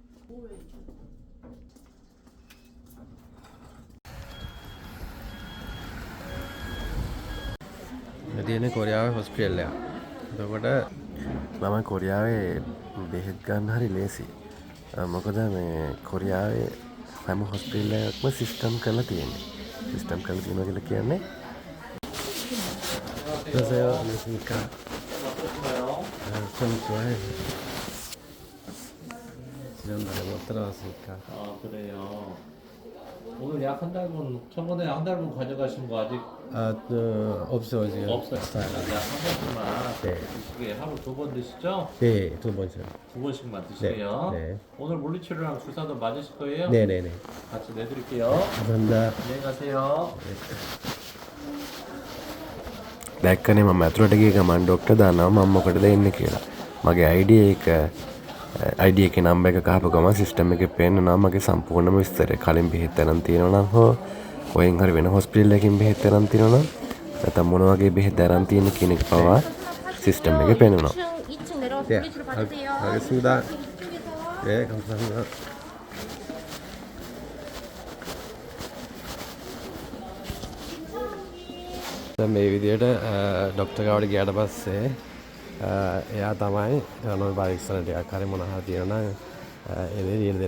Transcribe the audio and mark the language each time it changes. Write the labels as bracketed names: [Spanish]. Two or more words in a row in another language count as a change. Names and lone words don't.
[Sinhala] තියෙන්නේ කොරියාවේ හොස්පිටල් එක. එතකොට මම කොරියාවේ බෙහෙත් ගන්න හරි ලේසි. මොකද මේ කොරියාවේ හැම හොස්පිටල් එකක්ම සිස්ටම් කරලා තියෙන්නේ. සිස්ටම් කරලා තියෙනවා කියලා කියන්නේ [Korean] 그래서요, 안녕하십니까. 좀 좋아해요. 지난달에 못 들어왔으니까. 아 그래요. 오늘 약 한 달분 저번에 한 달분 가져가신 거 아직 없어요, 지금. 없어요. 약한 번씩만 네. 드시게 하루 2번 드시죠? 네, 두 번째. 2번씩만 드세요. 네. 오늘 물리치료랑 주사도 맞으실 거예요? 네네네. 같이 내드릴게요. 감사합니다. 안녕히 가세요. [Sinhala] දැක්කනේ මම ඇතුළට ගිය ගමන් ඩොක්ටර් දානවා මම මොකටද එන්නේ කියලා. මගේ ID එකේ නම්බර් එක ගහපු ගමන් සිස්ටම් එකේ පේනවා මගේ සම්පූර්ණම විස්තරය. කලින් බෙහෙත් අරන් තියෙනවා නම් හෝ කොහෙන් හරි වෙන හොස්පිටල් එකකින් බෙහෙත් අරන් තියෙනවා නම් නැත්නම් මොන වගේ බෙහෙත් අරන් තියෙන කියන එක පවා සිස්ටම් එකේ පේනවා. [Korean] 2층 내려와서 물리치료 받으세요. 알겠습니다. 네, 감사합니다. [Sinhala] මේ විදියට ඩොක්ටර් ගාවට ගියාට පස්සේ එයා තමයි කරන පරීක්ෂණ ටිකක් හරි මොනවා හරි තියෙනවා නම් එනේ ලියලා දෙන්න.